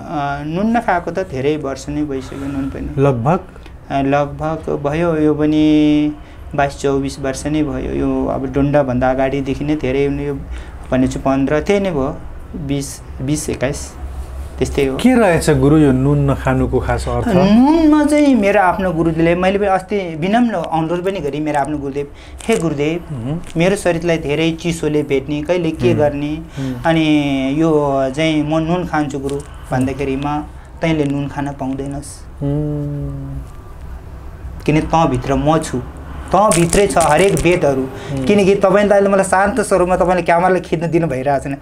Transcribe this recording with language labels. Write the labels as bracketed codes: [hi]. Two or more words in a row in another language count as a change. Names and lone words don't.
[ne] नुन नखाएको त धेरै वर्ष नै भइसक्यो। नुन पनि लगभग भयो, यो पनि 22-24 वर्ष नै भयो। यो अब डोन्डाभन्दा अगाडिदेखि नै धेरै यो भनेपछि 15 त्यही नै भयो, 20-21 त्यस्तै हो। के रहेछ गुरु यो नुन नखानुको खास अर्थ? नुनमा चाहिँ मेरो आफ्नो गुरुदेवले मैले अस्ति विनम्र अनुरोध पनि गरेँ मेरो आफ्नो गुरुदेव, हे गुरुदेव मेरो शरीरलाई धेरै चिसोले भेट्ने, कहिले के गर्ने, अनि यो चाहिँ म नुन खान्छु गुरु भन्दाखेरिमा तैँले नुन खान पाउँदैनस्, किन तँभित्र म छु, तँभित्रै छ हरेक वेदहरू। किनकि तपाईँले त अहिले मलाई शान्त स्वरूपमा तपाईँले क्यामेरालाई खिच्न दिनु भइरहेको छैन।